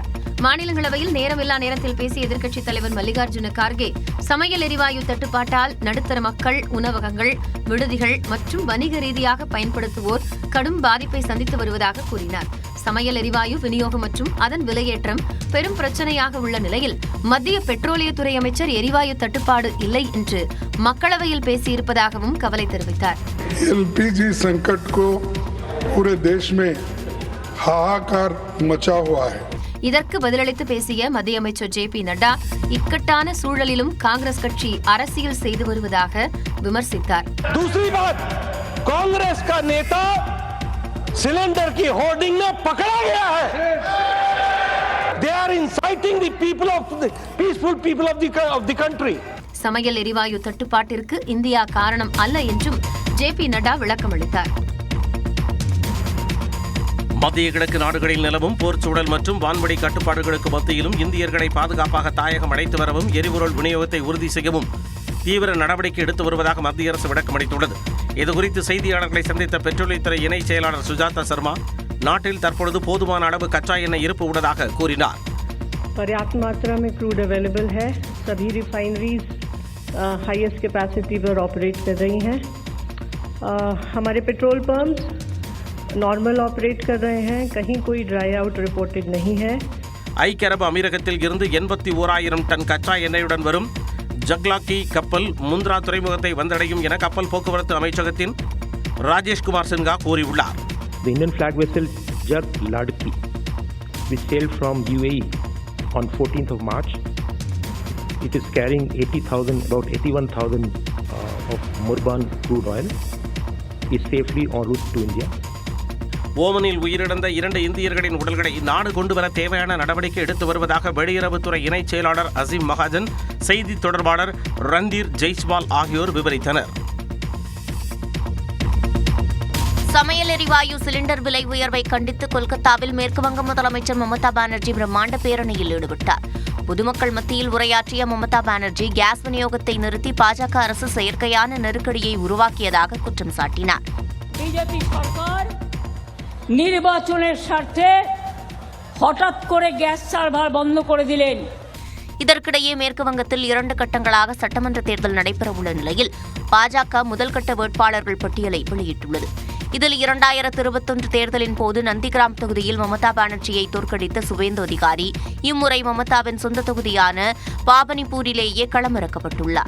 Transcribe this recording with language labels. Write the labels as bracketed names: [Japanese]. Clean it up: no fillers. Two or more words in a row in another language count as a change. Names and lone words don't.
[Tamil] மாநிலங்களவையில் நேரமில்லா நேரத்தில் பேசிய எதிர்க்கட்சித் தலைவர் மல்லிகார்ஜுன கார்கே சமையல் எரிவாயு தட்டுப்பாட்டால் நடுத்தர மக்கள், உணவகங்கள், விடுதிகள் மற்றும் வணிக ரீதியாக பயன்படுத்துவோர் கடும் பாதிப்பை சந்தித்து வருவதாக கூறினார். சமையல் எரிவாயு விநியோகம் மற்றும் அதன் விலையேற்றம் பெரும் பிரச்சனையாக உள்ள நிலையில் மத்திய பெட்ரோலியத்துறை அமைச்சர் எரிவாயு தட்டுப்பாடு இல்லை என்று மக்களவையில் பேசியிருப்பதாகவும் கவலை தெரிவித்தார். [Hindi] LPG संकट को पूरे देश में हाहाकार मचा हुआ है. [Tamil] இதற்கு பதிலளித்து பேசிய மத்திய அமைச்சர் ஜே.பி. நட்டா இக்கட்டான சூழலிலும் காங்கிரஸ் கட்சி அரசியல் செய்து வருவதாக விமர்சித்தார். [Hindi] दूसरी बात, कांग्रेस का नेता सिलेंडर की होर्डिंग में पकड़ा गया है. [English] They are inciting the people of the peaceful people of the country. [Tamil] சமையல் எரிவாயு தட்டுப்பாட்டிற்கு இந்தியா காரணம் அல்ல என்றும் ஜே.பி. நட்டா விளக்கமளித்தார். மத்திய கிழக்கு நாடுகளில் நிலவும் போர் சூழல் மற்றும் வான்வழி கட்டுப்பாடுகளுக்கு மத்தியிலும் இந்தியர்களை பாதுகாப்பாக தாயகம் அழைத்து வரவும் எரிபொருள் விநியோகத்தை உறுதி செய்யவும் தீவிர நடவடிக்கை எடுத்து வருவதாக மத்திய அரசு விளக்கமளித்துள்ளது. இதுகுறித்து செய்தியாளர்களை சந்தித்த பெட்ரோலியத்துறை இணை செயலாளர் சுஜாதா சர்மா நாட்டில் தற்பொழுது போதுமான அளவு கச்சா எண்ணெய் இருப்பு உள்ளதாக கூறினார். [Hindi] पर्याप्त मात्रा में [English] crude available [Hindi] है. सभी [English] refineries highest capacity [Hindi] पर ऑपरेट कर रही हैं. हमारे [English] petrol pumps normal operate [Hindi] कर रहे हैं. कहीं कोई [English] dry out reported [Hindi] नहीं है. [Tamil] ஐக்கிய அரபு அமீரகத்தில் இருந்து 81,000 டன் கச்சா எண்ணெயுடன் வரும் ஜக்லாக்கி கப்பல் முந்த்ரா துறைமுகத்தை வந்தடையும் என கப்பல் போக்குவரத்து அமைச்சகத்தின் ராஜேஷ் குமார் சின்ஹா கூறியுள்ளார். [English] The Indian flag vessel Jug Ladki, which sailed from UAE on 14th of March. It is carrying 80,000, about 81,000 of Murban crude oil, is safely en route to India. [Tamil] ஓமனில் உயிரிழந்த 2 இந்தியர்களின் உடல்களை நாடு கொண்டுவர தேவையான நடவடிக்கை எடுத்து வருவதாக வெளியுறவுத்துறை இணைச் செயலாளர் அசீம் மகாஜன், செய்தி தொடர்பாளர் ரந்தீர் ஜெய்ஸ்வால் ஆகியோர் விவரித்தனர். சமையல் எரிவாயு சிலிண்டர் விலை உயர்வை கண்டித்து கொல்கத்தாவில் மேற்குவங்க முதலமைச்சர் மமதா பானர்ஜி பிரம்மாண்ட பேரணியில் ஈடுபட்டார். பொதுமக்கள் மத்தியில் உரையாற்றிய மமதா பானர்ஜி கேஸ் விநியோகத்தை நிறுத்தி பாஜக அரசு செயற்கையான நெருக்கடியை உருவாக்கியதாக குற்றம் சாட்டினார். [Bangla] বিজেপি সরকার নির্বাচনের স্বার্থে হঠাৎ করে গ্যাস সার্ভার বন্ধ করে দিলেন. [Tamil] இதற்கிடையே மேற்கு வங்கத்தில் 2 கட்டங்களாக சட்டமன்ற தேர்தல் நடைபெறவுள்ள நிலையில் பாஜக முதல் கட்ட வேட்பாளர்கள் பட்டியலை வெளியிட்டுள்ளது. இதில் 2021 தேர்தலின் போது நந்திகிராம் தொகுதியில் மமதா பானர்ஜியை தோற்கடித்த சுவேந்து அதிகாரி இம்முறை மமதாவின் சொந்த தொகுதியான பாபனிப்பூரிலேயே களமிறக்கப்பட்டுள்ளார்.